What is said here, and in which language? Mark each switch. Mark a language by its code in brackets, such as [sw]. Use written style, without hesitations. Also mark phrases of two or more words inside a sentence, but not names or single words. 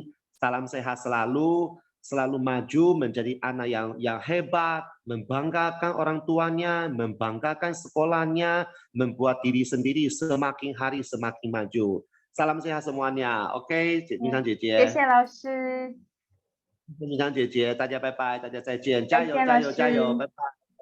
[id] Salam sehat selalu, selalu maju menjadi anak yang hebat, membanggakan orang tuanya, membanggakan sekolahnya, membuat diri sendiri semakin hari semakin maju. Salam sehat semuanya. [zh] OK， 明香姐姐。谢谢老师，明香姐姐，大家拜拜，大家再见，加油，再见，加油，老师。加油，拜拜。